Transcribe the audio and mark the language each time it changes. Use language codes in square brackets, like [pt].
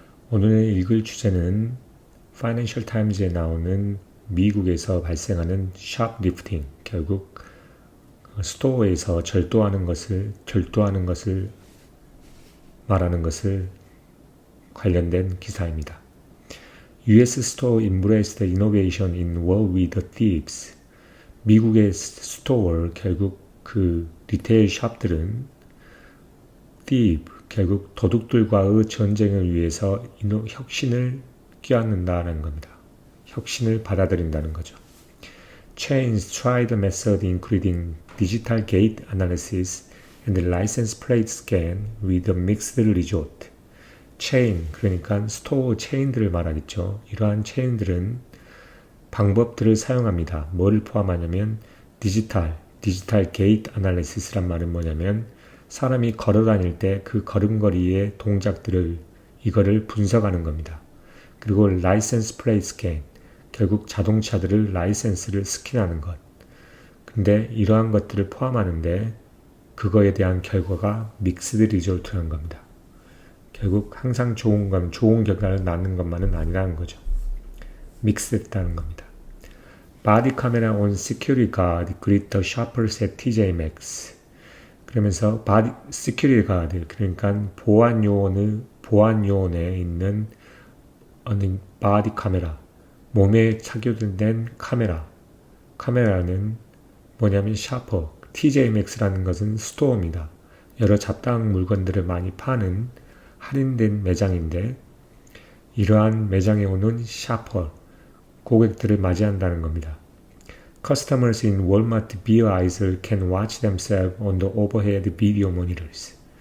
[ko] 오늘 읽을 주제는 파이낸셜 타임즈에 나오는 미국에서 발생하는 샵리프팅, 결국 스토어에서 절도하는 것을 말하는 것을 관련된 기사입니다. [en] US Store embraced innovation in war with the thieves. [ko] 미국의 스토어, 결국 그 리테일 샵들은 결국 도둑들과의 전쟁을 위해서 혁신을 껴안는다는 겁니다. 혁신을 받아들인다는 거죠. [en] Chains tried method including digital gate analysis and license plate scan with a mixed result. [ko] 체인, 그러니까 스토어 체인들을 말하겠죠. 이러한 체인들은 방법들을 사용합니다. 뭐를 포함하냐면 디지털 게이트 아날리시스란 말은 뭐냐면 사람이 걸어 다닐 때 그 걸음걸이의 동작들을 이거를 분석하는 겁니다. 그리고 라이센스 플레이트 스캔, 결국 자동차들을 라이센스를 스캔하는 것. 근데 이러한 것들을 포함하는데 그거에 대한 결과가 믹스드 리졸트라는 겁니다. 결국 항상 좋은 결과를 낳는 것만은 아니라는 거죠. 믹스했다는 겁니다. [en] Body camera on security guard greet the shoppers at TJ Maxx. [ko] 그러면서 security guard, 그러니까 보안 요원에 있는 바디 카메라, 몸에 착용된 카메라는 뭐냐면 샤퍼, TJ Maxx라는 것은 스토어입니다. 여러 잡다한 물건들을 많이 파는 할인된 매장인데 이러한 매장에 오는 샤퍼, 고객들을 맞이한다는 겁니다. [en] Customers in Walmart beer aisle can watch themselves on the overhead video monitors.